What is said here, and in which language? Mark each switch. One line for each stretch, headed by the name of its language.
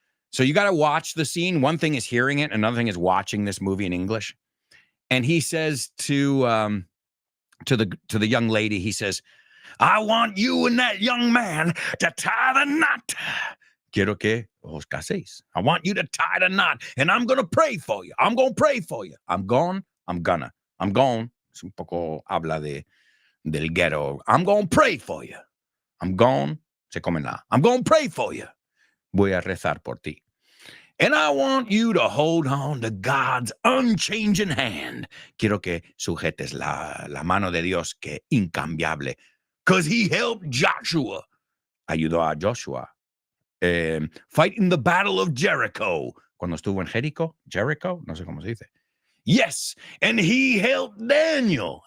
English: So you got to watch the scene. One thing is hearing it. Another thing is watching this movie in English. And he says to the young lady, he says, I want you and that young man to tie the knot.
Spanish: Quiero que os caséis.
English: I want you to tie the knot, and I'm going to pray for you. I'm going to pray for you. I'm gonna.
Spanish: Es un poco habla del ghetto.
English: I'm going to pray for you. I'm going to pray for you.
Spanish: Voy a rezar por ti.
English: And I want you to hold on to God's unchanging hand.
Spanish: Quiero que sujetes la mano de Dios, que incambiable.
English: Because he helped Joshua.
Spanish: Ayudó a Joshua.
English: Fighting the battle of Jericho.
Spanish: Cuando estuvo en Jericho, no sé cómo se dice.
English: Yes, and he helped Daniel.